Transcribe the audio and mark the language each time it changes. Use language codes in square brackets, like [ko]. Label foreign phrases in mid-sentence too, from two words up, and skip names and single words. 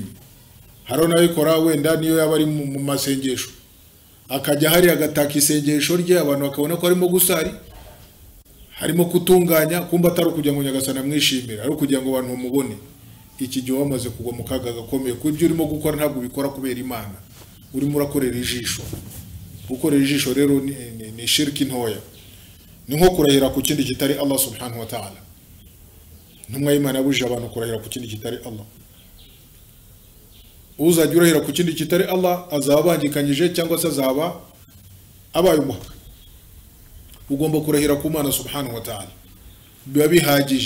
[rw] Haro nabikora wenda niyo yaba ari mu masengesho, akajya hari agataka isengesho rye, abantu bakabona ko arimo gusari, harimo kutunganya, kumba atari kugira ngo Nyagasani amwishimire, ari kugira ngo abantu bamubone. Iki gihe wamaze kugwa mu kaga gakomeye, kuko ibyo urimo gukora ntabwo ubikora kubera Imana, urimo urakorera ijisho. Gukorera ijisho rero ni shiriki ntoya, ni nko kurahira ku kindi kitari [ar] الله سبحانه وتعالى. [rw] Ntumwa y'Imana yabujije abantu kurahira ku kindi kitari Allah. Uzajya urahira ku kindi kitari Allah azaba abangikanyije cyangwa se azaba abaye umuhaka. Ugomba kurahira ku Mana [ar] سبحانه وتعالى, [rw] biba bihagije.